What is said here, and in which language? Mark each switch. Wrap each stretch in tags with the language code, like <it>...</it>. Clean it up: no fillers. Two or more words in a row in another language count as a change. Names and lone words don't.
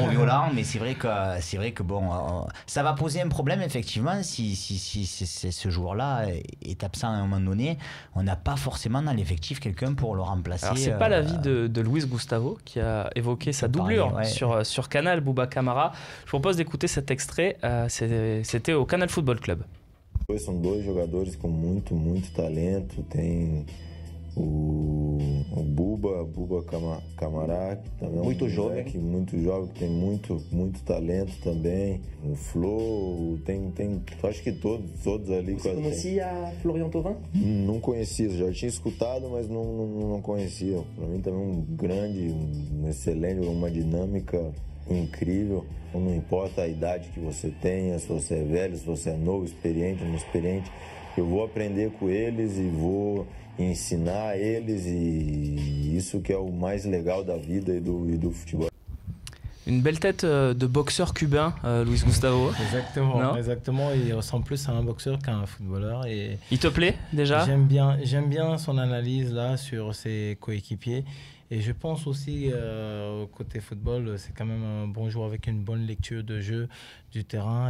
<fr>Il est trop violent, mais c'est vrai que bon, ça va poser un problème effectivement si ce joueur-là est absent à un moment donné. On n'a pas forcément dans l'effectif quelqu'un pour le remplacer. Alors c'est pas l'avis de Luis Gustavo qui a évoqué sa doublure sur Canal, Bouba Camara. Je propose d'écouter cet extrait, c'était au Canal Football Club.</fr> <pt>São 2 jogadores com muito talento. Tem o Bouba Camara, que também muito jovem, que tem muito talento também. O Flo, tem acho que todos ali. Você conhecia Florian Thauvin? Não conhecia, já tinha escutado, mas não conhecia. Para mim também excelente, uma dinâmica incrível. Não importa a idade que você tenha, se você é velho, se você é novo, experiente, inexperiente, eu vou aprender com eles e vou ensinar eles, e isso que é o mais legal da vida e do futebol.</pt> <fr>Une belle tête de boxeur cubain, Luis Gustavo. Exactement. Il ressemble plus à un boxeur qu'à un footballeur. Et il te plaît déjà? J'aime bien son analyse là sur ses coéquipiers. Et je pense aussi, côté football, c'est quand même un bon joueur avec une bonne lecture de jeu du terrain.</fr>